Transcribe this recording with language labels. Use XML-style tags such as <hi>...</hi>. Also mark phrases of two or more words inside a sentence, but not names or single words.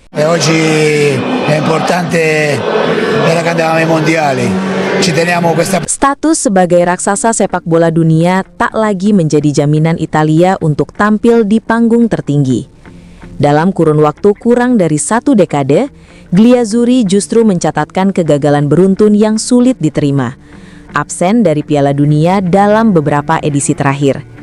<it>Oggi è importante per i mondiali. Ci teniamo questa.</it> <id>Status sebagai raksasa sepak bola dunia tak lagi menjadi jaminan Italia untuk tampil di panggung tertinggi. Dalam kurun waktu kurang dari 1 dekade, Glazuri justru mencatatkan kegagalan beruntun yang sulit diterima. Absen dari Piala Dunia dalam beberapa edisi terakhir.</id>